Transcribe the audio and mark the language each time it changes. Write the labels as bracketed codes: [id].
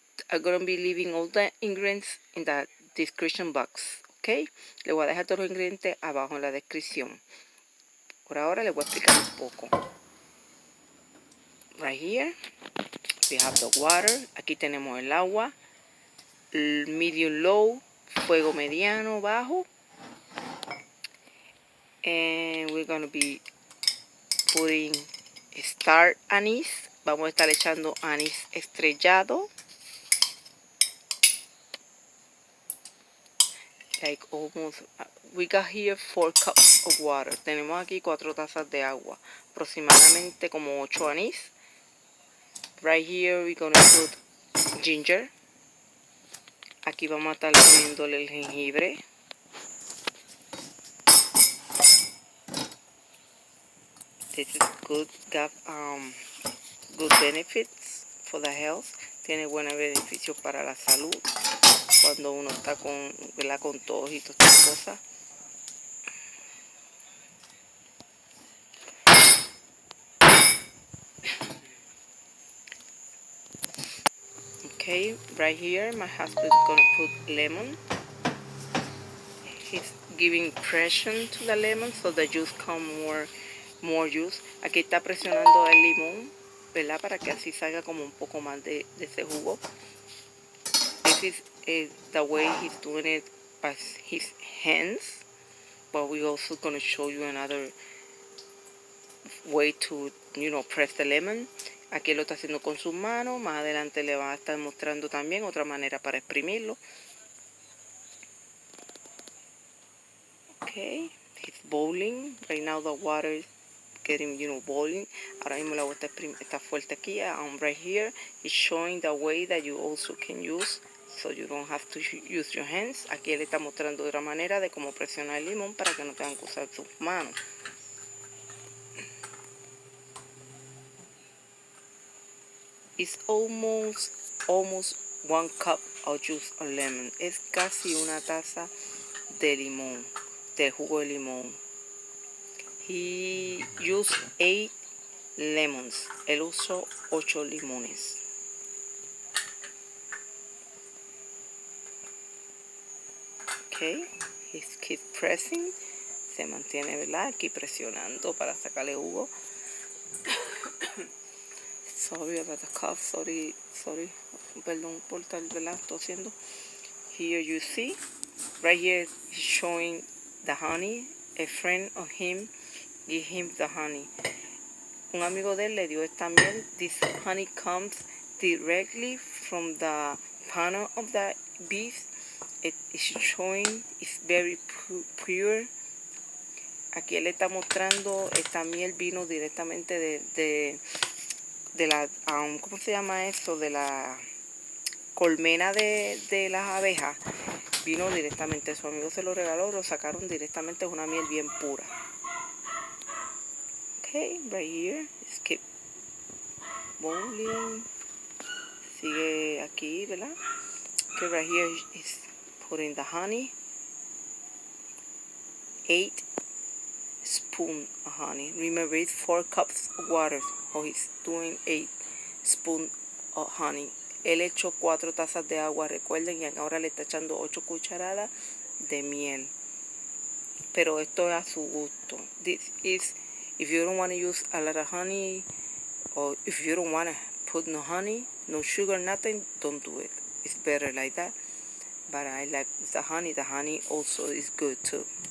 [en] I'm going to be leaving all the ingredients in the description box. ¿Ok? [es] Le voy a dejar todos los ingredientes abajo en la descripción. Por ahora les voy a explicar un poco. [en] Right here, we have the water. [es] Aquí tenemos el agua. [en] Medium low, [es] fuego mediano, bajo. [en] And we're going to be putting star anise. [es] Vamos a estar echando anís estrellado. [en] Like almost, we got here 4 cups of water. [es] Tenemos aquí 4 tazas de agua. Aproximadamente como 8 anís. [en] Right here we're gonna put ginger. [es] Aquí vamos a estar poniéndole el jengibre. [en] This is good, got good benefits for the health. [es] Tiene buenos beneficios para la salud cuando uno está con, ¿verdad?, con tos y todas estas cosas. [en] Okay, right here my husband's gonna put lemon. He's giving pressure to the lemon so the juice come more juice. [es] Aquí está presionando el limón, ¿verdad?, para que así salga como un poco más de ese jugo. [en] This is the way he's doing it by his hands, but we also gonna show you another way to, press the lemon. [es] Aquí lo está haciendo con sus manos. Más adelante le va a estar mostrando también otra manera para exprimirlo. [en] Okay, it's boiling. Right now the water is getting, boiling. [es] Ahora mismo el agua está fuerte aquí. [en] Right here is showing the way that you also can use, so you don't have to use your hands. [es] Aquí él está mostrando otra manera de cómo presionar el limón para que no tengan que usar sus manos. [en] It's almost 1 cup of juice of lemon. [es] Es casi una taza de limón, de jugo de limón. [en] He used 8 lemons. [es] Él usó 8 limones. [en] Okay, he keeps pressing. [es] Se mantiene, ¿verdad?, aquí presionando para sacarle jugo. [en] Sorry about the cough. Sorry. [es] Perdón por estar, ¿verdad?, tosiendo. [en] Here you see, right here he's showing the honey. A friend of him give him the honey. Un amigo de él le dio esta miel. This honey comes directly from the panel of the bees. It is showing it's very pure. [es] Aquí él está mostrando esta miel vino directamente de la, ¿cómo se llama eso? De la colmena de las abejas. Vino directamente, su amigo se lo regaló, lo sacaron directamente, es una miel bien pura. [en] Okay, right here, it's keep boiling. [es] Sigue aquí, ¿verdad? [en] Okay, right here is putting the honey. 8 spoons of honey. Remember, it's 4 cups of water. So he's doing 8 spoons of honey. [es] Él echó 4 tazas de agua, recuerden, y ahora le está echando 8 cucharadas de miel. Pero esto es a su gusto. [en] This is, if you don't want to use a lot of honey, or if you don't want to put no honey, no sugar, nothing, don't do it. It's better like that. But I like the honey. The honey also is good too.